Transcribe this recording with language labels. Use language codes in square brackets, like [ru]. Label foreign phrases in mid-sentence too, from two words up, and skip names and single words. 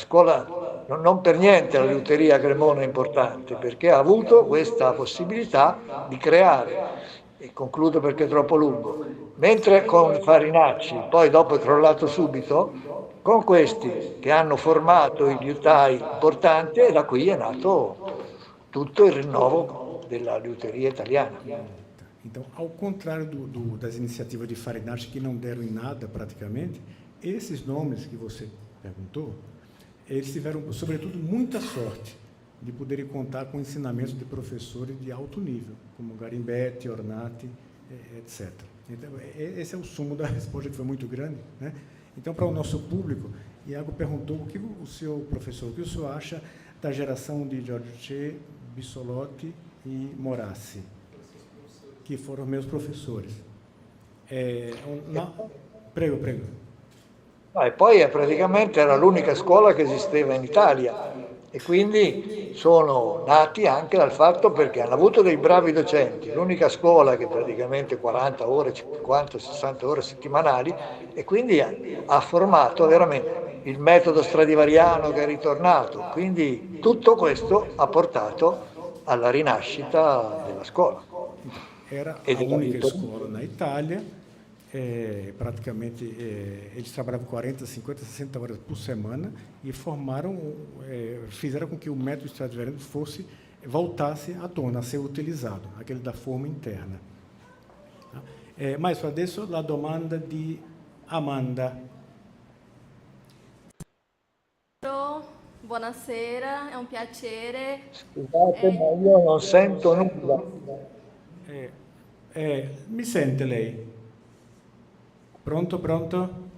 [it] scuola non per niente la liuteria a Cremona è importante perché ha avuto questa possibilità di creare, e concludo perché è troppo lungo, mentre con Farinacci poi dopo è crollato subito, con questi che hanno formato i liutai importanti e da qui è nato tutto il rinnovo della liuteria italiana. [pt] Então, ao contrário das iniciativas de Farinacci, que não deram em nada praticamente, esses nomes que você perguntou, eles tiveram, sobretudo, muita sorte de poderem contar com ensinamentos de professores de alto nível, como Garimbetti, Ornati, etc. Então, esse é o sumo da resposta, que foi muito grande, Então, para o nosso público, Iago perguntou o que o senhor acha da geração de Giorgio Che, Bissolotti e Morassi, que foram meus professores. [it] Prego. E poi praticamente era l'unica scuola che esisteva in Italia e quindi sono nati anche dal fatto perché hanno avuto dei bravi docenti, l'unica scuola che praticamente 40 ore, 50, 60 ore settimanali e quindi ha formato veramente il metodo stradivariano che è ritornato, quindi tutto questo ha portato alla rinascita della scuola. [pt] Era a única escola na Itália, praticamente eles trabalhavam 40, 50, 60 horas por semana e fizeram com que o método Stradivariano voltasse à tona, a ser utilizado, aquele da forma interna. [it] Maestro, adesso la domanda di Amanda. Buonasera, è un piacere. Scusate, ma io non sento nulla. Mi sente lei? Pronto, pronto?